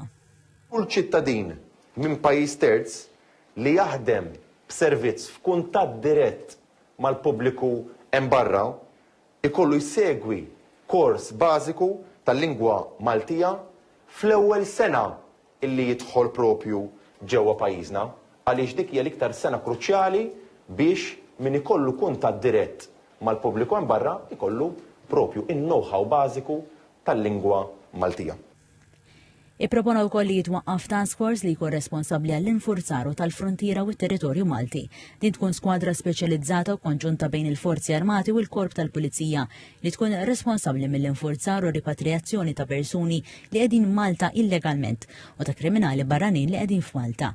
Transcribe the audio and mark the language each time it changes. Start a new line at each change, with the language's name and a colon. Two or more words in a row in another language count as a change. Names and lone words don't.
Maltese: Kull ċittadin minn pajjiż terz li jaħdem b'servizz f'kuntatt dirett mal-pubbliku hemm barra ikollu jsegwi kors bażiku tal-lingwa Maltija fl-ewwel sena illi jidħol propju ġewwa pajjiżna għaliex dik hija l-iktar sena kruċjali biex min ikollu kuntatt dirett mal-pubbliku hemm barra ikollu propju in-know-how bażiku tal-lingwa Maltija. Ippropona wkoll li jitwaqqaf
English: task force
Maltese: li jkun responsabbli għall-infurzaru tal-frontiera u t-territorju Malti. Din tkun skwadra speċjalizzata u konġunta bejn il-Forzi Armati u l-Korp tal-Pulizija li tkun responsabbli mill-infurzar u ripatrijazzjoni ta' persuni li qegħdin Malta illegalment u ta' kriminali barranin li qegħdin f'Malta.